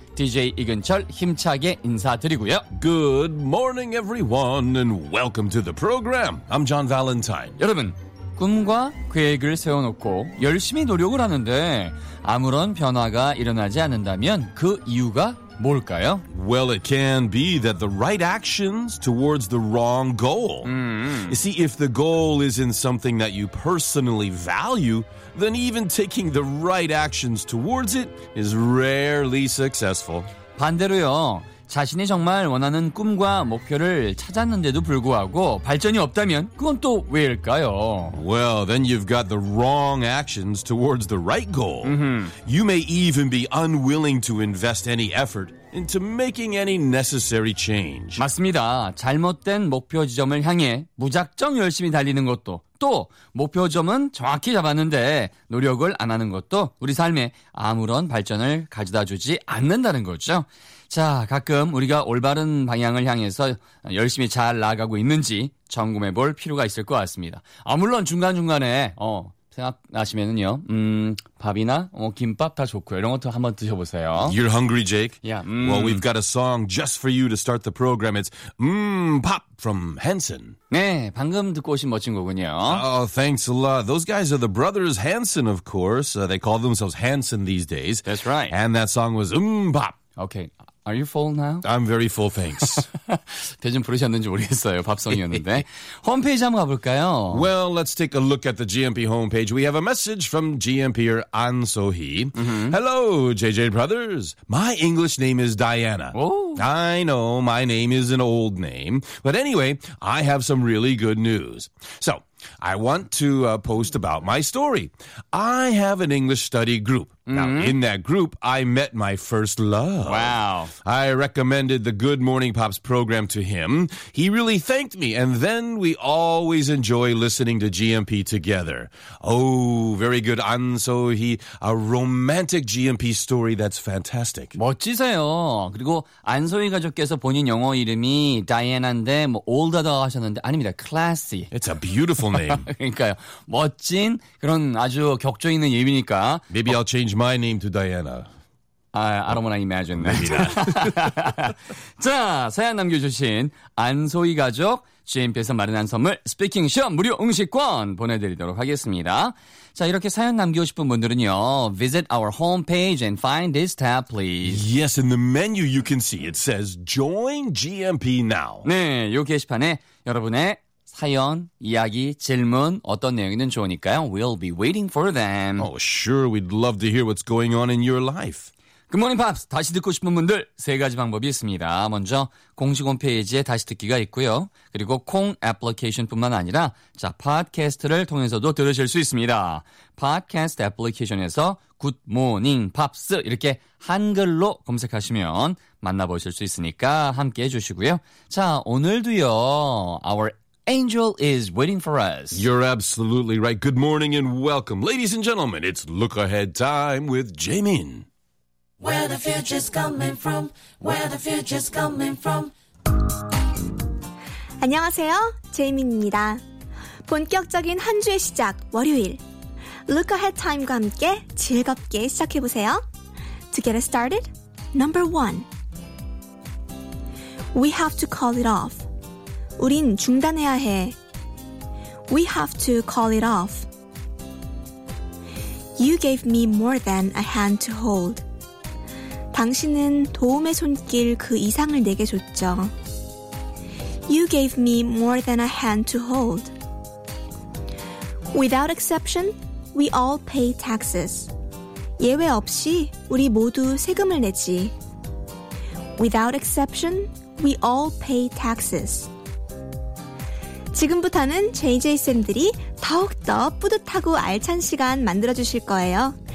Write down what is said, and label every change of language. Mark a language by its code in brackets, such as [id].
[ko] DJ 이근철 힘차게 인사드리고요. [en] Good morning everyone and welcome to the program. I'm John Valentine. [ko] 여러분, 꿈과 계획을 세워놓고 열심히 노력을 하는데 아무런 변화가 일어나지 않는다면 그 이유가 뭘까요? [en] Well, it can be that the right actions towards the wrong goal. Mm-hmm. You see, if the goal is in something that you personally value, then even taking the right actions towards it is rarely successful. [ko] 반대로요, 자신이 정말 원하는 꿈과 목표를 찾았는데도 불구하고 발전이 없다면 그건 또 왜일까요? [en] Well, then you've got the wrong actions towards the right goal. Mm-hmm. You may even be unwilling to invest any effort into making any necessary change. [ko] 맞습니다. 잘못된 목표 지점을 향해 무작정 열심히 달리는 것도 또 목표점은 정확히 잡았는데 노력을 안 하는 것도 우리 삶에 아무런 발전을 가져다 주지 않는다는 거죠. 자, 가끔 우리가 올바른 방향을 향해서 열심히 잘 나아가고 있는지 점검해 볼 필요가 있을 것 같습니다. 아, 물론 중간중간에 생각나시면은요. 밥이나 김밥 다 좋고요. 이런 것도 한번 드셔보세요. [en] You're hungry, Jake? Yeah. Well, we've got a song just for you to start the program. It's 밥 from Hanson. [ko] 네, 방금 듣고 오신 멋진 곡은요. [en] Oh, thanks a lot. Those guys are the brothers Hanson, of course. They call themselves Hanson these days. That's right. And that song was 밥. Okay. Are you full now? I'm very full, thanks. [ko] 대신 부르셨는지 모르겠어요. 밥송이었는데. 홈페이지 한번 가볼까요? [en] Well, let's take a look at the GMP homepage. We have a message from GMP-er An So-hee. Mm-hmm. Hello, JJ Brothers. My English name is Diana. Oh. I know my name is an old name. But anyway, I have some really good news. So, I want to post about my story. I have an English study group. Mm-hmm. Now, in that group, I met my first love. Wow. I recommended the Good Morning Pops program to him. He really thanked me, and then we always enjoy listening to GMP together. Oh, very good. An So-hee, a romantic GMP story that's fantastic. [ko] 멋지세요. 그리고 안 소희 가족께서 본인 영어 이름이 다이애나인데 뭐 올드하다 하셨는데 아닙니다. [en] Classy. It's a beautiful name. [ko] 그러니까요. 멋진 그런 아주 격조 있는 이름이니까. [en] Maybe I'll change my name to Diana. I don't want to imagine that. Maybe not. [ko] 자, 사연 남겨주신 안소희 가족 GMP에서 마련한 선물 스피킹 시험 무료 응시권 보내드리도록 하겠습니다. 자, 이렇게 사연 남기고 싶은 분들은요. [en] Visit our homepage and find this tab, please. Yes, in the menu you can see it says Join GMP Now. [ko] 네, 요 게시판에 여러분의 사연, 이야기, 질문, 어떤 내용이든 좋으니까요. [en] We'll be waiting for them. Oh, sure. We'd love to hear what's going on in your life. Good morning, Pops. [ko] 다시 듣고 싶은 분들 세 가지 방법이 있습니다. 먼저 공식 홈페이지에 다시 듣기가 있고요. 그리고 콩 애플리케이션뿐만 아니라 자 팟캐스트를 통해서도 들으실 수 있습니다. 팟캐스트 애플리케이션에서 Good Morning, Pops 이렇게 한글로 검색하시면 만나보실 수 있으니까 함께 해주시고요. 자, 오늘도요. [en] Our Angel is waiting for us. You're absolutely right. Good morning and welcome. Ladies and gentlemen, it's Look Ahead Time with Jaemin. Where the future's coming from, where the future's coming from. [ko] 안녕하세요, 제이민입니다. 본격적인 한 주의 시작, 월요일. [en] Look Ahead Time과 [ko] 함께 즐겁게 시작해보세요. [en] To get it started, number one. We have to call it off. [ko] 우린 중단해야 해. [en] We have to call it off. You gave me more than a hand to hold. [ko] 당신은 도움의 손길 그 이상을 내게 줬죠. [en] You gave me more than a hand to hold. Without exception, we all pay taxes. [ko] 예외 없이 우리 모두 세금을 냈지. [en] Without exception, we all pay taxes. [ko] 지금부터는 JJ쌤들이 더욱더 뿌듯하고 알찬 시간 만들어주실 거예요.